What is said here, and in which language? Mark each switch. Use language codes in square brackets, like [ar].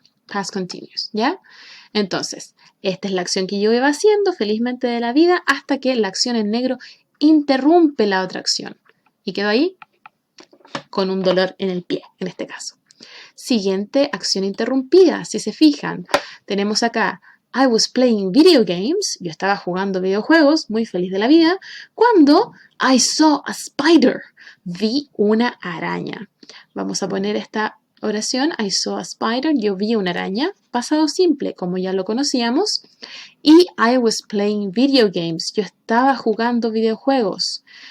[es] Past continuous, ¿ya? Entonces, esta es la acción que yo iba haciendo felizmente de la vida hasta que la acción en negro interrumpe la otra acción. Y quedo ahí con un dolor en el pie, en este caso. Siguiente acción interrumpida, si se fijan. Tenemos acá, [en] I was playing video games. [es] Yo estaba jugando videojuegos, muy feliz de la vida, cuando [en] I saw a spider. [es] Vi una araña. Vamos a poner esta oración, [en] I saw a spider, [es] yo vi una araña, pasado simple, como ya lo conocíamos, y [en] I was playing video games, [es] yo estaba jugando videojuegos.